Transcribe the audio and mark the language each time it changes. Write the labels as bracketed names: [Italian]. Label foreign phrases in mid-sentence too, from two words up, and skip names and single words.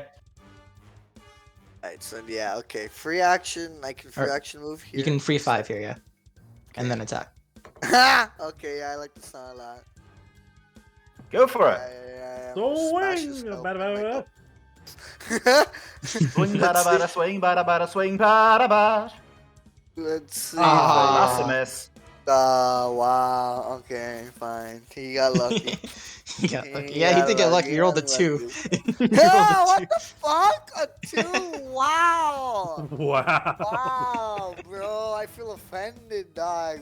[English] Alright, so yeah, okay. Free action. I can free action move here. You can free 5 here, yeah. And then attack. Okay, yeah, I like the sound a lot. Go for it. Swing! Swing, bada, bada, swing, bada, bada, swing, bada, bada. Let's see. That's a miss. Wow. Okay, fine. He got lucky. He got lucky. Yeah, he did get lucky. You rolled a 2. Yeah, what the fuck? A 2? Wow. Wow. Wow, bro. I feel offended, dog.